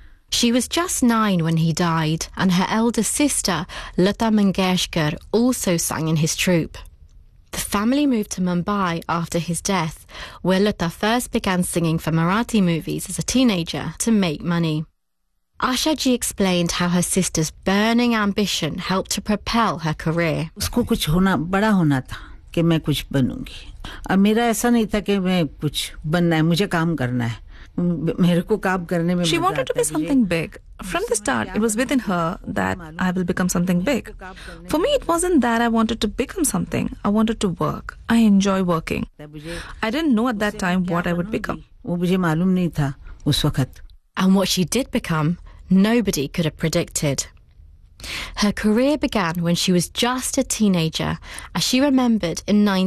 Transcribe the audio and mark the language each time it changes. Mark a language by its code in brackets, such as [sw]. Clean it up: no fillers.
[en] She was just 9 when he died, and her elder sister, Lata Mangeshkar, also sang in his troupe. The family moved to Mumbai after his death, where Lata first began singing for Marathi movies as a teenager to make money. Asha Ji explained how her sister's burning ambition helped to propel her career. [hi] उसको कुछ होना बड़ा होना था कि मैं कुछ बनूंगी। अब मेरा ऐसा नहीं था कि मैं कुछ बनना है, मुझे काम करना है। मेरे को काम करने में [en] She wanted to be something big. From the start, it was within her that I will become something big. For me, it wasn't that I wanted to become something. I wanted to work. I enjoy working. I didn't know at that time what I would become. [hi] वो मुझे मालूम नहीं था उस वक्त। [en] And what she did become, nobody could have predicted. Her career began when she was just a teenager, as she remembered in